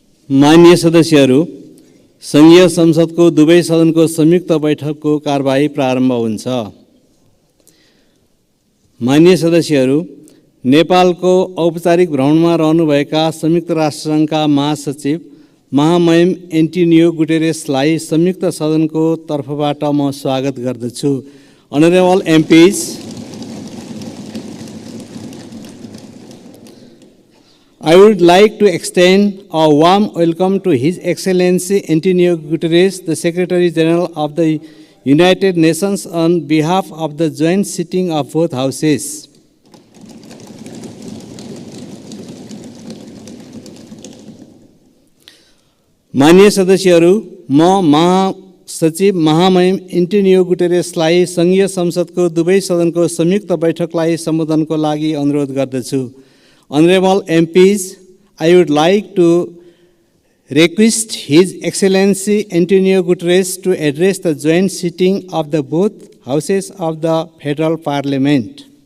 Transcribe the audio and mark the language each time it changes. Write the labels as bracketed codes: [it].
[ne] माननीय सदस्यहरू, संघीय संसदको दुवै सदनको संयुक्त बैठकको कारबाही प्रारम्भ हुन्छ। माननीय सदस्यहरू, नेपालको औपचारिक भ्रमणमा रहनुभएका संयुक्त राष्ट्रसङ्घका महासचिव महामहिम एन्टोनियो गुटेरेसलाई संयुक्त सदनको तर्फबाट म स्वागत गर्दछु। [en] Honorable MPs, I would like to extend a warm welcome to His Excellency Antonio Guterres, the Secretary General of the United Nations, on behalf of the joint sitting of both houses. [ne] माननीय सदस्यहरू, म महासचिव महामहिम Antonio गुटेरेसलाई संघीय संसदको दुवै सदनको संयुक्त बैठकलाई सम्बोधनको लागि अनुरोध गर्दछु। [en] Honorable MPs, I would like to request His Excellency Antonio Guterres to address the joint sitting of the both houses of the Federal Parliament.